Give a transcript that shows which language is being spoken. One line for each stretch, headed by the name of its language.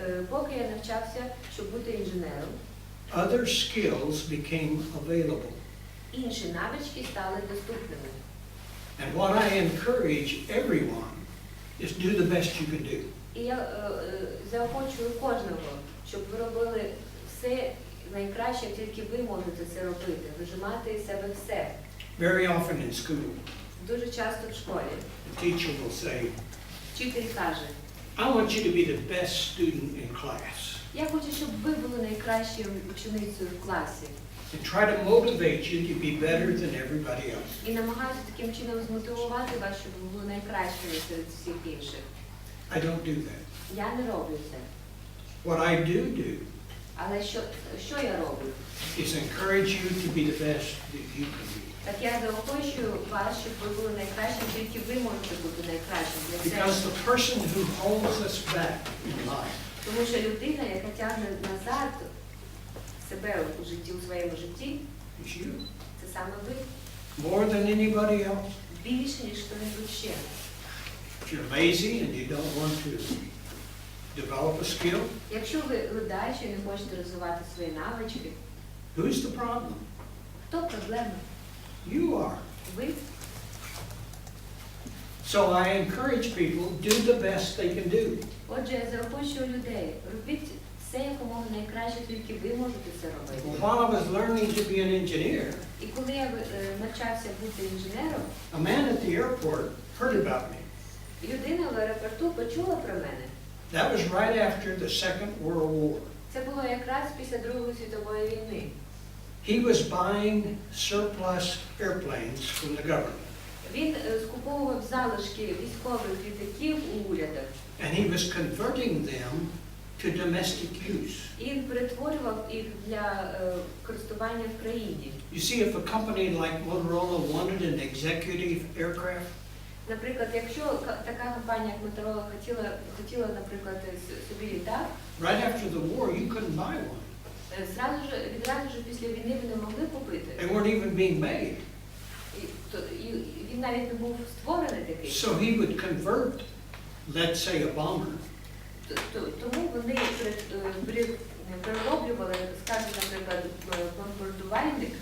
Ukrainian: Поки я навчався, щоб бути інженером,
English: other skills became available.
Ukrainian: інші навички стали доступними.
English: And what I encourage everyone is do the best you can do.
Ukrainian: І я заохочую кожного, щоб ви робили все найкраще, як тільки ви можете це робити, вижимати із себе все.
English: Very often in school,
Ukrainian: Дуже часто в школі
English: the teacher will say,
Ukrainian: вчитель каже:
English: I want you to be the best student in class.
Ukrainian: я хочу, щоб ви були найкращою ученицею в класі.
English: And try to motivate you to be better than everybody else.
Ukrainian: І намагаюся таким чином змотивувати вас, щоб ви були найкращими серед всіх інших.
English: I don't do that.
Ukrainian: Я не роблю це.
English: What I do
Ukrainian: Але що я роблю?
English: is encourage you to be the best that you can be.
Ukrainian: Так я заохочую вас, щоб ви були найкращим, тільки ви можете бути найкращим для
English: Because
Ukrainian: себе.
English: the person who holds us back in life
Ukrainian: Тому що людина, яка тягне назад себе у житті, у своєму житті,
English: is you.
Ukrainian: це саме ви.
English: More than anybody else.
Ukrainian: Більше, ніж хто-небудь ще.
English: If you're lazy and you don't want to develop a skill,
Ukrainian: Якщо ви ледаючі і не хочете розвивати свої навички,
English: who's the problem?
Ukrainian: хто проблема?
English: You are.
Ukrainian: Ви.
English: So I encourage people, do the best they can do.
Ukrainian: Отже, я заохочую людей, робіть все якомога найкраще, тільки ви можете це робити.
English: Well, while I was learning to be an engineer,
Ukrainian: І коли я навчався бути інженером,
English: a man at the airport heard about me.
Ukrainian: людина в аеропорту почула про мене.
English: That was right after the Second World War.
Ukrainian: Це було якраз після Другої світової війни.
English: He was buying surplus airplanes from the government.
Ukrainian: Він скуповував залишки військових літаків у урядах.
English: And he was converting them to domestic use.
Ukrainian: І він перетворював їх для користування в країні.
English: You see, if a company like Motorola wanted an executive aircraft,
Ukrainian: Наприклад, якщо така компанія, як Моторола, хотіла, наприклад, собі літак,
English: right after the war, you couldn't buy one.
Ukrainian: відразу ж після війни ви не могли купити.
English: They weren't even being made.
Ukrainian: І він навіть не був створений такий.
English: So he would convert, let's say, a bomber
Ukrainian: Тому вони перероблювали, скажімо, наприклад, бомбардувальник